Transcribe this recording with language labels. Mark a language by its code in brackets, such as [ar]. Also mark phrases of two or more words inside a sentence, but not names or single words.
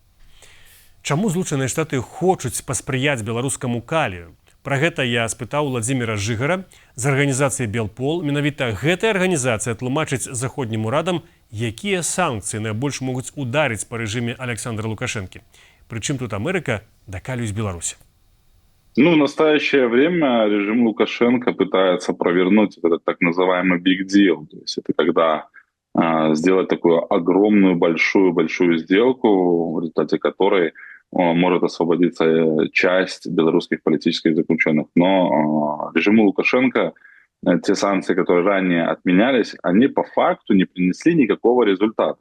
[be] Чаму Злучаныя Штаты хочуць паспрыяць беларускаму калію? Пра гэта я спытаў Владзіміра Жыгара з арганізацыі «Белпол». Менавіта гэтая арганізацыя тлумачыць заходнім урадам, якія санкцыі найбольш могуць ударыць па рэжыме Александра Лукашэнкі. Прычым тут Амерыка да калію з Беларусі. [ru] В настоящее время режим Лукашенко пытается провернуть этот так называемый [en] big deal. [ru] То есть это когда сделать такую огромную, большую сделку, в результате которой может освободиться часть белорусских политических заключенных. Но режиму Лукашенко те санкции, которые ранее отменялись, они по факту не принесли никакого результата.